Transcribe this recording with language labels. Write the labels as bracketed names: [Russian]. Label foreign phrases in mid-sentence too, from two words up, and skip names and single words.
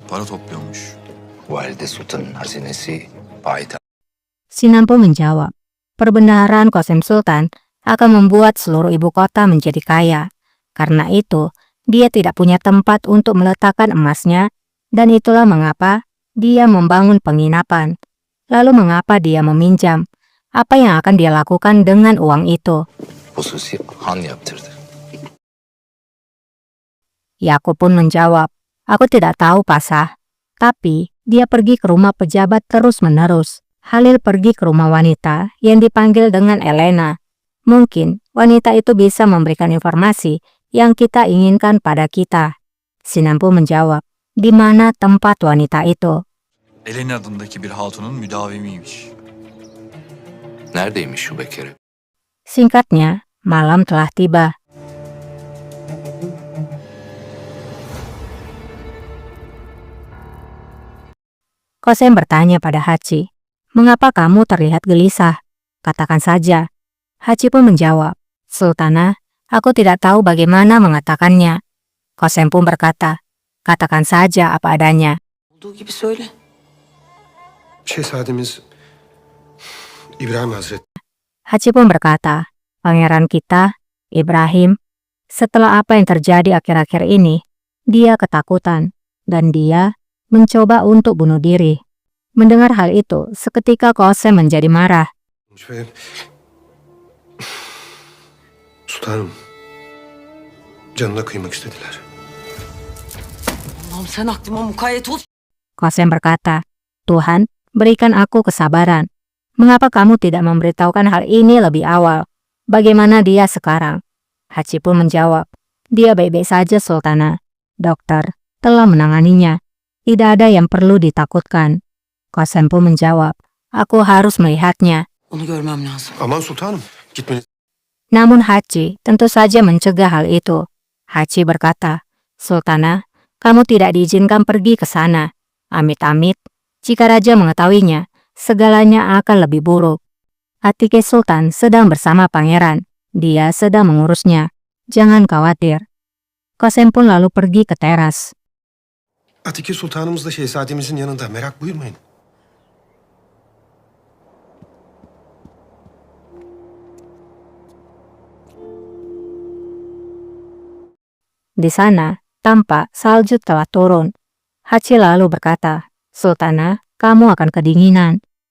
[Turkish] para topluyormuş. Valide Sultan'ın hazinesi payitaht. [Indonesian] Sinampo menjawab, perbendaharaan Qasim Sultan akan membuat seluruh ibu kota menjadi kaya. Karena itu, dia tidak punya tempat untuk meletakkan emasnya, dan itulah mengapa dia membangun penginapan. Lalu mengapa dia meminjam? Apa yang akan dia lakukan dengan uang itu? [Turkish] Hususi han yaptırdı. [Indonesian] Yakub pun menjawab, aku tidak tahu Pasah. Tapi, dia pergi ke rumah pejabat terus-menerus. Halil pergi ke rumah wanita yang dipanggil dengan Elena. Mungkin wanita itu bisa memberikan informasi yang kita inginkan pada kita. Sinampo menjawab, di mana tempat wanita itu? [Turkish] Eleni adındaki bir hatunun müdavimiymiş. Neredeymiş şu bekere? [Indonesian] Singkatnya, malam telah tiba. Qasim bertanya pada Haji, mengapa kamu terlihat gelisah? Katakan saja. Haji pun menjawab, Sultanah, aku tidak tahu bagaimana mengatakannya. Qasim pun berkata, katakan saja apa adanya. [Turkish] Olduğu gibi söyle. Şehzademiz İbrahim Hazretleri. [Indonesian] Haji pun berkata, pangeran kita, Ibrahim, setelah apa yang terjadi akhir-akhir ini, dia ketakutan, dan dia mencoba untuk bunuh diri. Mendengar hal itu, seketika Qasim menjadi marah. [Turkish] Ve sultanım canına kıymak istediler. Allah'ım sen aklıma mukayyet ol. [Indonesian] Qasim berkata, Tuhan, berikan aku kesabaran. Mengapa kamu tidak memberitahukan hal ini lebih awal? Bagaimana dia sekarang? Haji pun menjawab, dia baik-baik saja Sultanah. Dokter telah menanganinya. Tidak ada yang perlu ditakutkan. Qasim pun menjawab, aku harus melihatnya. [Turkish] Onu görmem lazım. Aman sultanım gitmeniz. [Indonesian] Namun Haji tentu saja mencegah hal itu. Haji berkata, Sultanah, kamu tidak diizinkan pergi ke sana. Amit-amit, jika raja mengetahuinya, segalanya akan lebih buruk. Atike Sultan sedang bersama pangeran. Dia sedang mengurusnya. Jangan khawatir. Qasim pun lalu pergi ke teras. [Turkish] Atike sultanımız da şehzademizin yanında, merak buyurmayın. [Indonesian] Di sana, tampak salju telah turun. Haji lalu berkata, Sultanah, kamu akan kedinginan.